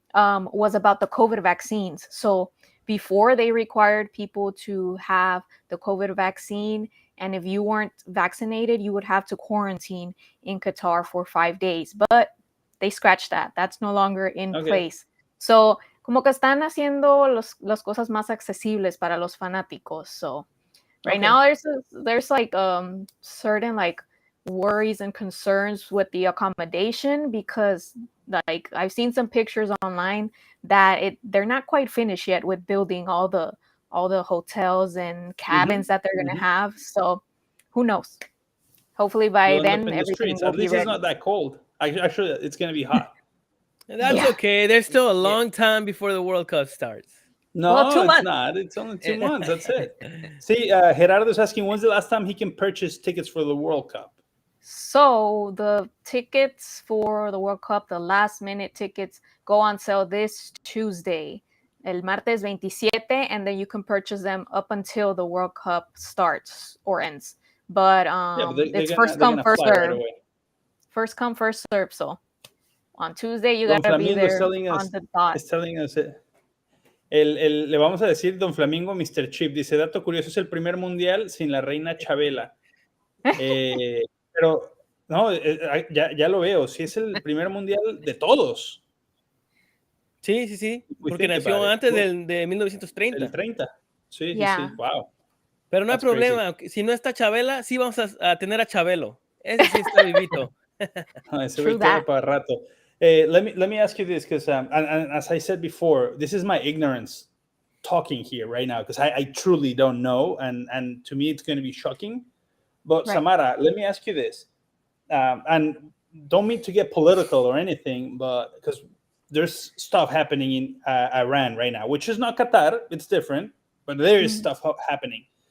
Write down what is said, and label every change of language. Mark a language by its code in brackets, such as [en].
[en] Was about the COVID vaccines. So before they required people to have the COVID vaccine, and if you weren't vaccinated, you would have to quarantine in Qatar for 5 days. But they scratched that. That's no longer in place. [es] So como que están haciendo las cosas más accesibles para los fanáticos. [en] So right now there's like certain like worries and concerns with the accommodation, because like I've seen some pictures online that they're not quite finished yet with building all the hotels and cabins that they're going to have. So who knows? Hopefully by then everything will At least be ready. it's not that cold. Actually, it's going to be hot. And that's okay. There's still a long time before the World Cup starts. No, Well, 2 it's months. not. It's only 2 months. That's it. See, Gerardo's asking, when's the last time he can purchase tickets for the World Cup? So the tickets for the World Cup, the last minute tickets, go on sale this Tuesday, [es] el martes 27, [en] and then you can purchase them up until the World Cup starts or ends. But it's first come, first serve. Right, first come, first serve. So on Tuesday, you got to be there on the dot. [es] Es [en] telling us [es] le vamos a decir Don Flamingo Mr. Chip. Dice, dato curioso, es el primer mundial sin la reina Chabela. Pero no, ya lo veo. Sí, es el primer mundial de todos. Sí. Porque nació antes de 1930. El 30. Sí, [en] yeah. [es] sí. Wow. Pero no hay problema. Crazy. Si no está Chabela, sí vamos a tener a Chabelo. Ese sí está vivito. Ese güey queda para rato. [en] Let me ask you this, because and as I said before, this is my ignorance talking here right now, because I truly don't know, and to me it's going to be shocking. But right. Samara, let me ask you this, and don't mean to get political or anything, but because there's stuff happening in Iran right now, which is not Qatar, it's different, but there is stuff happening.